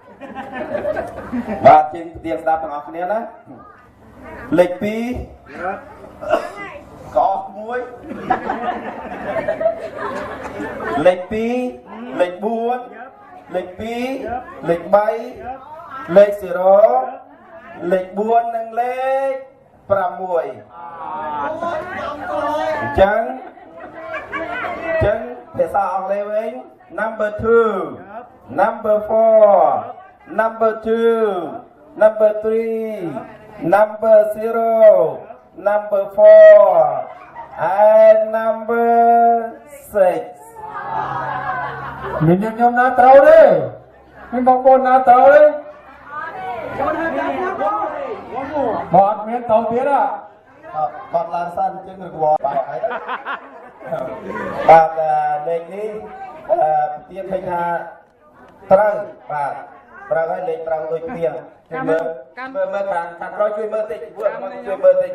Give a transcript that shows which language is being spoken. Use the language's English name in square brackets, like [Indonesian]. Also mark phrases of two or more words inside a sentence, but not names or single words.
[Khmer] បាទជាងផ្ទៀងស្ដាប់ទាំងអស់គ្នាណាលេខ2កោ1លេខ2លេខ4លេខ2លេខ3លេខ0លេខ4និងលេខ6អញ្ចឹង ភាសាអង់គ្លេសវិញ [English] number 2 number 4 number 2 number 3 number 0 number 4 and number 6 [Khmer] មានខ្ញុំណាត្រូវទេមានបងប្អូនណាត្រូវទេបងអត់មានត្រូវទៀត បាត់ឡើងសិនជាងរង្វាន់បាទហើយបាទលេខនេះទៀនឃើញថាត្រូវបាទត្រូវហើយលេខត្រូវដូចគ្នាជួយមើលខាងក្រោយជួយមើលតិចពួកមកជួយមើលតិច